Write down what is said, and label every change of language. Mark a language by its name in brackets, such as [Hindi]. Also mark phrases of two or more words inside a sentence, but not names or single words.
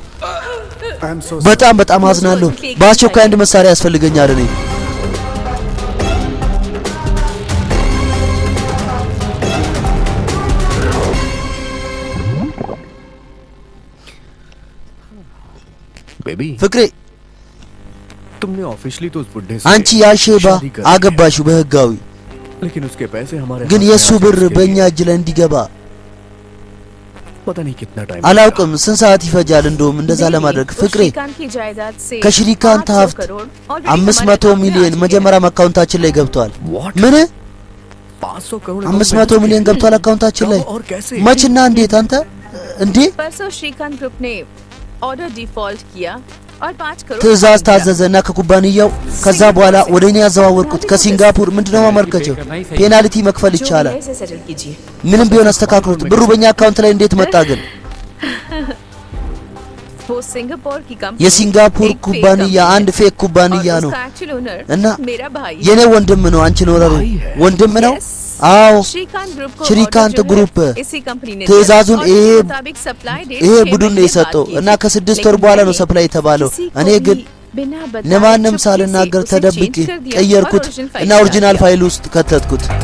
[Amharic] በጣም በጣም አዝናለሁ። በአስቸኳይ አንድ መሳሪያ ያስፈልገኛል። እኔ ፍቅሬ [Hindi] तुमने ऑफिशियली तो उस बुड्ढे से [Amharic] አንቺ ያሼባ አገባሽው በህጋዊ [Hindi] लेकिन उसके पैसे हमारे [Amharic] ግን የሱ ብር በእኛ እጅ ላይ እንዲገባ [Hindi] पता नहीं कितना टाइम [Amharic] አላውቅም ስንት ሰዓት ይፈጃል እንደውም እንደዛ ለማድረግ። ፍቅሬ ከሽሪካንት ሀብት 500 ሚሊዮን መጀመሪያ አካውንታችን ላይ ገብቷል። ምን 500 ሚሊዮን ገብቷል አካውንታችን ላይ? መችና እንዴት? አንተ እንዴ [Hindi] परसों श्रीकांत ग्रुप ने [English] order default [Hindi] किया और 5 करोड़ [Amharic] ትዕዛዝ ታዘዘና ከኩባንያው ከዛ በኋላ ወደኔ ያዘዋወርኩት ከሲንጋፖር። ምንድነው ማመርከቸው? ፔናልቲ መክፈል ይቻላል። ምንም ቢሆን አስተካክሉት። ብሩ በእኛ አካውንት ላይ እንዴት መጣ ግን? [Hindi] वो सिंगापुर की कंपनी [Amharic] የሲንጋፖር ኩባንያ አንድ ፌክ ኩባንያ ነው እና የኔ ወንድም ነው። አንቺ ነው ወንድም ነው አዎ [Hindi] श्रीकांत [Amharic] ግሩፕ ትዕዛዙን ይሄ ቡድን ነው የሰጠው እና ከ6 ወር በኋላ ነው ሰፕላይ የተባለው። እኔ ግን ለማንም ሳልናገር ተደብቄ ቀየርኩት እና ኦሪጂናል ፋይል ውስጥ ከተትኩት።